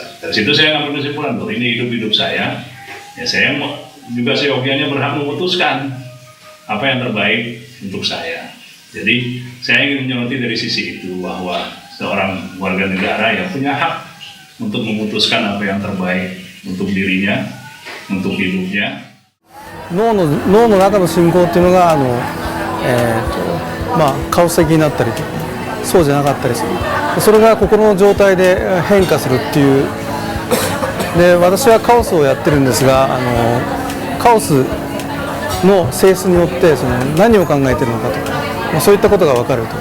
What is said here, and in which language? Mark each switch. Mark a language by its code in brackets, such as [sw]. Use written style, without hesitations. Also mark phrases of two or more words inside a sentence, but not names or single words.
[id] Dari situ saya ngambil kesimpulan, bahwa ini hidup saya, ya saya juga seyogianya berhak memutuskan apa yang terbaik untuk saya. Jadi saya ingin menyoroti dari sisi itu, bahwa seorang warga negara yang punya hak untuk memutuskan apa yang terbaik untuk dirinya, untuk hidupnya. [ja] 脳の中の信号っていうのがカオス的になったりとか、そうじゃなかったりする。それが心の状態で変化するっていう。で、私はカオスをやってるんですが、カオスの性質によって何を考えているのかとか、そういったことが分かると。